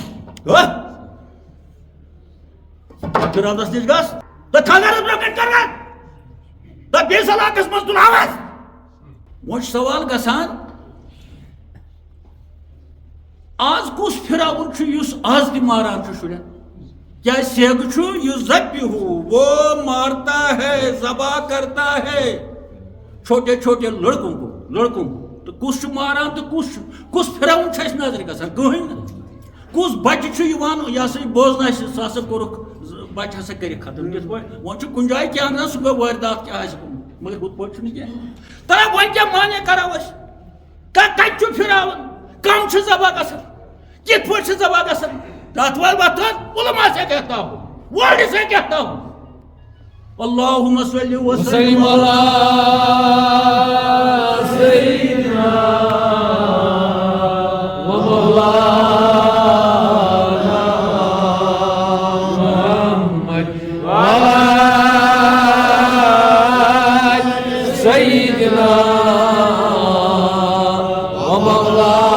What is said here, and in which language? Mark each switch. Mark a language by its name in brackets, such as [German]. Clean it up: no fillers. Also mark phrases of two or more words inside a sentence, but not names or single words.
[Kashmiri] فرعونس نِش گژھ تہٕ خانٛدارس برونٛہہ کَنہِ کران تہٕ بیٚیِس علاقس منٛز تُلہاوس وۄنۍ چھُ سوال گژھان آز کُس فرعون چھُ یُس آز تہِ ماران چھُ شُرٮ۪ن کیٛازِ سیگ چھُ یُس ذبیحُ [Urdu] وہ مارتا ہے ذبح کرتا ہے چھوٹے چھوٹے لڑکوں کو [Kashmiri] تہٕ کُس چھُ ماران تہٕ کُس فرعون چھُ اَسہِ نظرِ گژھان کٕہٕنۍ نہٕ کُس بچہِ چھُ یِوان یہِ ہسا یہِ بوزناسہِ سُہ ہسا کوٚرُکھ بچہِ ہسا کٔرِکھ ختم تِتھ پٲٹھۍ وۄنۍ چھُ کُنہِ جایہِ کینٛہہ انان سُہ گوٚو وٲرۍدات کیٛاہ آسہِ گوٚمُت مگر ہُتھ پٲٹھۍ چھُنہٕ کینٛہہ تہٕ وۄنۍ کیٛاہ مانے کرو أسۍ کتہِ چھُ فرعون کم چھِ ذبح گژھان کِتھ پٲٹھۍ چھِ ذبح گژھان تتھ وتھ [Urdu] علما سے کہتا ہوں ورڈ سے کہتا ہوں [Arabic] اللہم صلی وسلم علی سیدنا و مولانا محمد وعلی سیدنا و مولانا